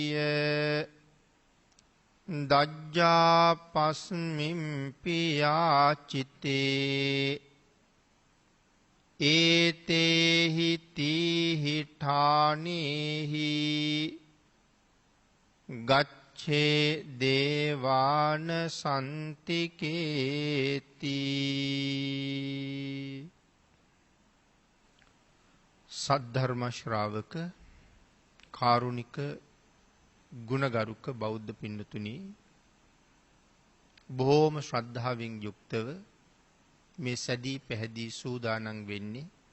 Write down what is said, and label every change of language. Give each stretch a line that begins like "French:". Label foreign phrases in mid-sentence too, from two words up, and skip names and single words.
Pali: දජ්ජාපස්මින් පියාචිතේ ඒතේහි තීහි ඨානේහි ගච්ඡේ දේවාන සන්තිකේති.
Sinhala: සද්ධර්ම ශ්‍රාවක කාරුණික ගුණගරුක බෞද්ධ පින්නතුනි, බොහෝම ශ්‍රද්ධාවෙන් යුක්තව මේ සැදී පැහැදී සූදානම් වෙන්නේ